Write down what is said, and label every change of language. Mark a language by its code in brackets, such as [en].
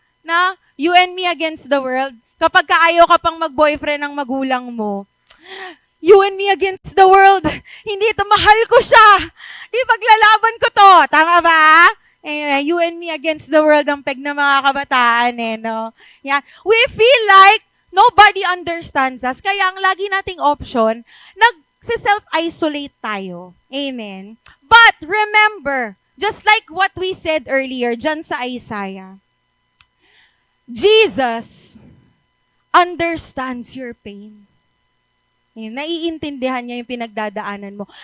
[en] Na you and me against the world. [tl] Kapag kaayaw ka pang mag-boyfriend ng magulang mo, [en] you and me against the world. [tl] Hindi ito, mahal ko siya. Ipaglalaban ko to. Tama ba? [en] You and me against the world [tl] ang peg ng mga kabataan no? Yan. [en] We feel like nobody understands us. [tl] Kaya ang lagi nating option, nag-self-isolate tayo. Amen. [en] But remember, just like what we said earlier [tl] dyan sa [en] Isaiah, Jesus understands your pain. [tl] Naiintindihan niya yung pinagdadaanan mo.